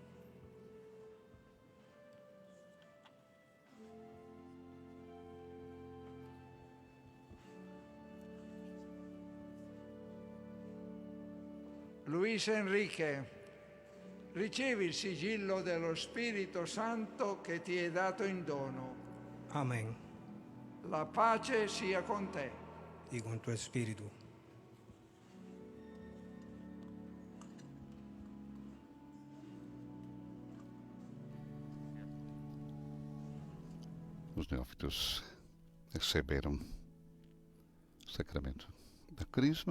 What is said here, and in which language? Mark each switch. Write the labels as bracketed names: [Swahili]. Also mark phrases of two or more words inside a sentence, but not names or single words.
[Italian] Luis Enrique, ricevi il sigillo dello Spirito Santo che ti è dato in dono. Amen. La pace sia con te. [Spanish] Y con tu espíritu. [Portuguese] Os neófitos receberam o sacramento da Crisma.